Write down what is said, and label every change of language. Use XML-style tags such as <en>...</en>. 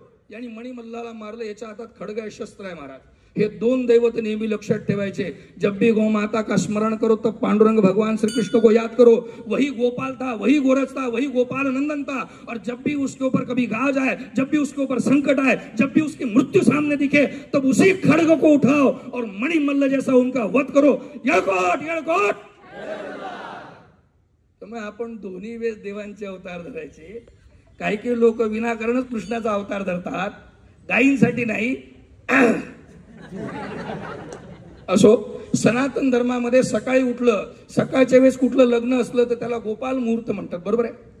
<mr>यांनी मणिमल्लाला मारलं, याच्या हातात खड्ग आहे, शस्त्र आहे महाराज. हे 2 दैवत नेहमी लक्षात ठेवायचे.</mr> <hi>जब भी गौ माता का स्मरण करो तब पांडुरंग भगवान श्री कृष्ण को याद करो. वही गोपाल था, वही गोरज था, वही गोपाल नंदन था. और जब भी उसके ऊपर कभी गाज आए, जब भी उसके ऊपर संकट आए, जब भी उसकी मृत्यु सामने दिखे, तब उसी खड्ग को उठाओ और मणिमल्ल जैसा उनका वध करो.</hi> <mr>येळकोट. त्यामुळे आपण दोन्ही वेळेस देवांचे अवतार धरायचे. काही लोक विनाकारणच कृष्णाचा अवतार धरतात, गायींसाठी नाही. असो, सनातन धर्मामध्ये सकाळी उठलं, सकाळच्या वेळेस कुठलं लग्न असलं तर त्याला गोपाल मुहूर्त म्हणतात, बरोबर आहे.</mr>